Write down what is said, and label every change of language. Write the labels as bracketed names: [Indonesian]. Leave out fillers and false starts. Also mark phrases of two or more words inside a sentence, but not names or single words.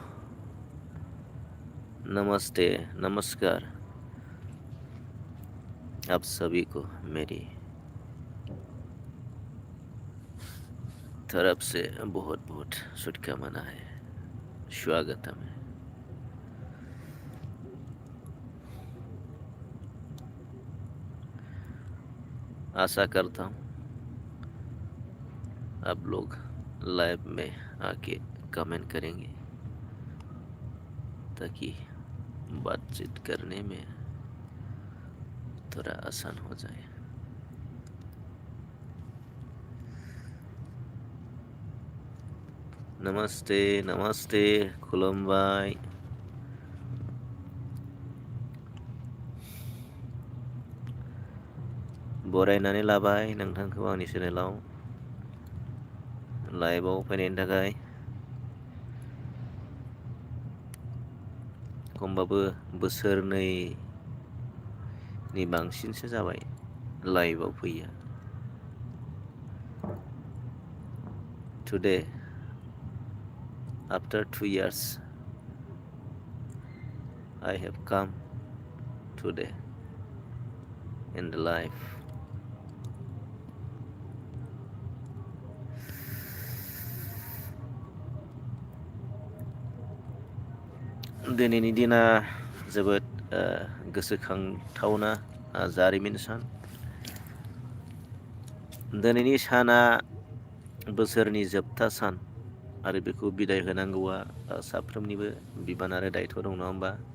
[Hindi] नमस्ते, नमस्कार आप सभी को मेरी तरफ से बहुत बहुत शुभकामना है स्वागतम है आशा करता हूँ आप लोग लाइव में आके कमेंट करेंगे ताकि बातचीत करने में थोड़ा आसान हो जाए नमस्ते नमस्ते [Bodo] खुलुमबाय बरायनानै लाबाय नोंथांखौ आंनि चेनेलाव लाइभआव फैनायनि थाखाय खमबाबो बोसोरनैनि बांसिनसो जाबाय लाइभआव फैया [English] today after 2 years I have come today in the life [Bodo] दिनैनि दिना जोबोद गोसोखांथावना जारिमिन सान दिनैनि साना बोसोरनि जोबथा सान आरो बेखौ बिदाय होनांगौआ साफ्रोमनिबो बिबान आरो दायथ' दं नङा होमबा